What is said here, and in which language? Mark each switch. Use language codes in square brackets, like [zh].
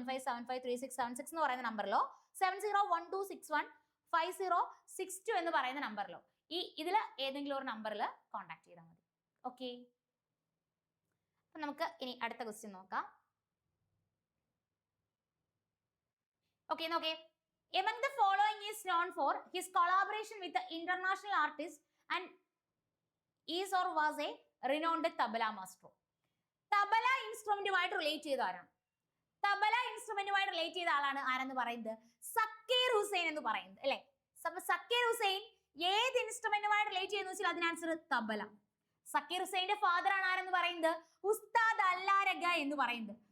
[ml] 8075753676 എന്ന് പറയുന്ന നമ്പറിലോ 7012615062 എന്ന് പറയുന്ന നമ്പറിലോ ഇതിൽ ഏതെങ്കിലും ഒരു നമ്പറിൽ കോൺടാക്ട് ചെയ്താൽ മതി. ഓക്കെ, അപ്പൊ നമുക്ക് ഇനി അടുത്ത ക്വസ്റ്റ്യൻ നോക്കാം. ഓക്കെ, നോക്കേ. [en] Among the following is known for his collaboration with the international artist and is or was a renowned tabla maestro. [ml] Tabla ഇൻസ്ട്രുമെന്റുമായിട്ട് relate ചെയ്ത ആരാണ്? തബല ഇൻസ്ട്രുമെന്റുമായിട്ട് റിലേറ്റ് ചെയ്ത ആളാണ് ആരെന്ന് പറയുന്നത്? സക്കീർ ഹുസൈൻ എന്ന് പറയുന്നത് അല്ലെ. സക്കീർ ഹുസൈൻ ഏത് ഇൻസ്ട്രുമെന്റുമായിട്ട് റിലേറ്റ് ചെയ്യുന്ന വെച്ചാൽ അതിന് ആൻസർ തബല. സക്കീർ ഹുസൈന്റെ ഫാദർ ആണ് ആരെന്ന് പറയുന്നത്? ഉസ്താദ് അല്ലാരഗ എന്ന് പറയുന്നത്.